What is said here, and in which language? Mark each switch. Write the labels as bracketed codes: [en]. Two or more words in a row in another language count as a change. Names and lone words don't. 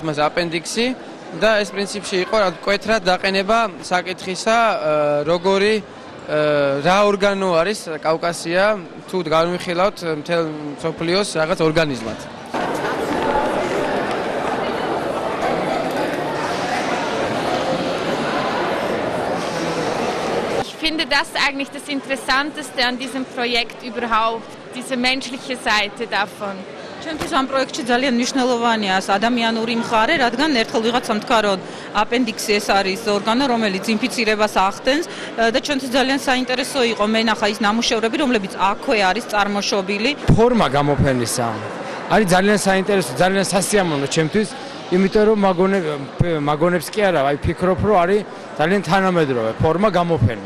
[ka] მას აპენდიქსი და ეს პრინციპში იყო მკვეთრად დაყენება საკითხისა, როგორი რა ორგანო არის კავკასია, თუ განვიხილავთ მთელ მსოფლიოს რაღაც ორგანიზმად. [de] Ich finde das eigentlich das Interessanteste an diesem Projekt überhaupt. Diese menschliche Seite davon. [ka] Ჩემთვის ამ პროექტში ძალიან მნიშვნელოვანია ადამიანური მხარე, რადგან ერთხელ ვიღაცამ თქვა, რომ აპენდიქსი ეს არის ორგანო, რომელიც ინფიცირებას ახდენს და ჩვენთვის ძალიან საინტერესო იყო მენახა ის ნამუშევრები, რომლებიც აქვე არის წარმოშობილი. ფორმა გამოფენისა არის ძალიან საინტერესო, ძალიან სასიამოვნო ჩემთვის, იმიტომ რომ მაგონებს კი არა, აი ფიქრობ, რომ არის ძალიან თანამედროვე ფორმა გამოფენის.